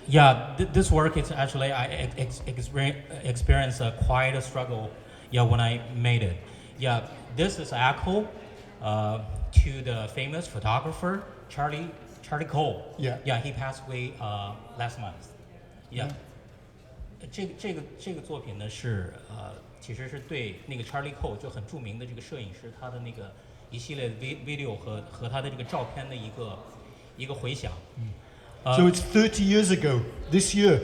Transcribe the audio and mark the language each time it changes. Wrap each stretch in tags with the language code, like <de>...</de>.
<en>Yeah, this work is actually, I experienced quite a struggle, yeah, when I made it. Yeah, this is echo to the famous photographer Charlie Cole. Yeah. Yeah, he passed away last month. Yeah.</en> <zh>这个作品呢是其实是对那个 Charlie Cole 就很著名的这个摄影师他的那个一系列的 video 和他的这个照片的一个回响。</zh> <en>So it's 30 years ago, this year.</en>